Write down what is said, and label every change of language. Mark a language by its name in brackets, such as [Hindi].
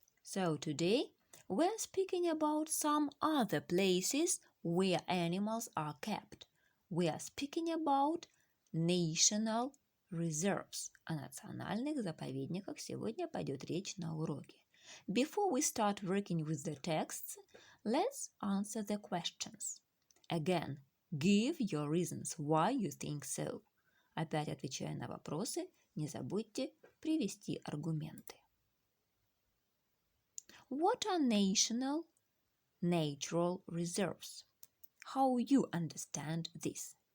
[English] So today we're speaking about some other places where animals are kept. We are speaking about national reserves. [Russian] О национальных заповедниках сегодня пойдет речь на уроке. [English] Before we start working with the texts, let's answer the questions. Again, give your reasons why you think so. [Russian] Опять отвечая на вопросы, не забудьте привести аргументы. [English] What are national natural reserves? How you understand this?